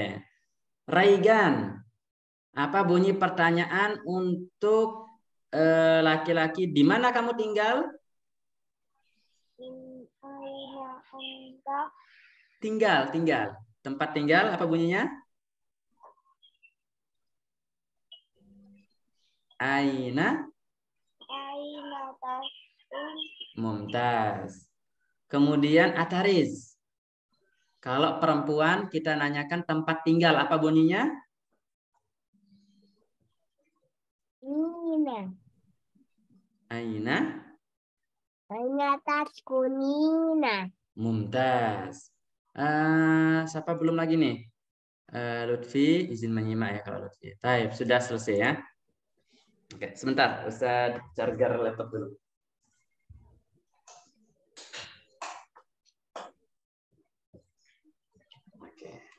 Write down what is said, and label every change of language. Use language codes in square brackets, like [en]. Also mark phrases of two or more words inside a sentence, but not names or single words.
[id] Raigan, apa bunyi pertanyaan untuk laki-laki? Di mana kamu tinggal? [ar] أين أنت. [id] Tinggal. Tempat tinggal, apa bunyinya? [ar] Aina? أين تسكن. [id] Mumtaz. Kemudian Atariz. Kalau perempuan kita nanyakan tempat tinggal, apa bunyinya? [ar] Nina. Aina? أين تسكنين. [id] Mumtaz. Siapa belum lagi nih? Lutfi, izin menyimak ya kalau Lutfi. Taib, sudah selesai ya. Oke, sebentar. Ustaz charger laptop dulu. Oke.